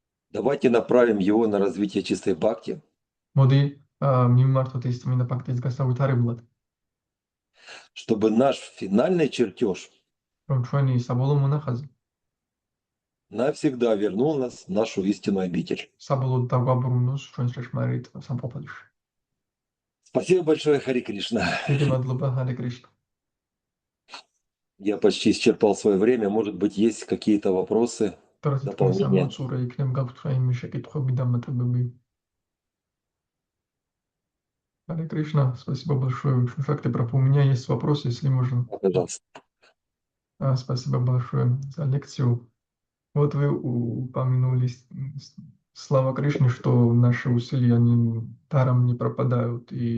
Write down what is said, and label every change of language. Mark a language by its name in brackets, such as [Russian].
[Russian] Давайте направим его на развитие чистой бхакти, [Georgian] მოდი მიმართოთ ის წმინდა ფაქტის გასავითარებლად, [Russian] чтобы наш финальный чертеж [Georgian] რომ ჩვენი საბოლოო მონახაზი [Russian] навсегда вернул нас в нашу истинную обитель. [Georgian] საბოლოოდ დაგვაბრუნოს ჩვენს ჭეშმარიტ სამყოფელში. [Russian] Спасибо большое, Хари Кришна. [Georgian] დიდი მადლობა, ჰარე კრიშნა. [Russian] Я почти исчерпал свое время. Может быть, есть какие-то вопросы? [Georgian] Τώρα თითქოს ამოწურე იქნებ გაქვთ რაიმე შეკითხვები და მათებები. [Russian] Харе Кришна, спасибо большое. В факте, у меня есть вопрос, если можно. Пожалуйста. Спасибо большое за лекцию. Вот вы упомянули слава Кришне, что наши усилия они даром не пропадают.